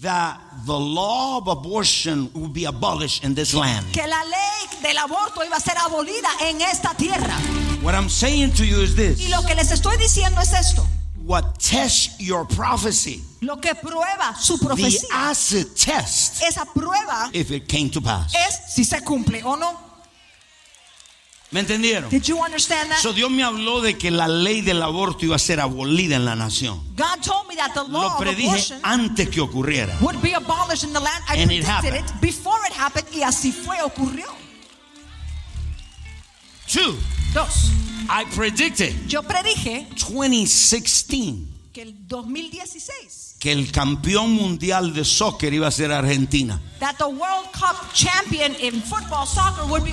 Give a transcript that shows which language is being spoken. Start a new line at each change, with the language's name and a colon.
English: that the law of abortion would be abolished in this land.
Spanish: Que la ley del aborto iba a ser abolida en esta tierra.
English: What I'm saying to you is this.
Spanish: Y lo que les estoy diciendo es esto.
English: What tests your prophecy?
Spanish: Lo que prueba su profecía.
English: The acid test.
Spanish: Esa prueba.
English: If it came to pass.
Spanish: Es si se cumple o no. ¿Me entendieron?
English: Did you understand that?
Spanish: So Dios me habló de que la ley del aborto iba a ser abolida en la nación.
English: God told me that the law
Spanish: lo predije antes que ocurriera.
English: Would be abolished in the land. I and predicted it before it happened.
Spanish: Y así fue, ocurrió.
English: Two.
Spanish: Dos.
English: I predicted.
Spanish: Yo predije.
English: 2016.
Spanish: Que el 2016. Que el campeón mundial de soccer iba a ser Argentina.
English: That the World Cup champion in football soccer would be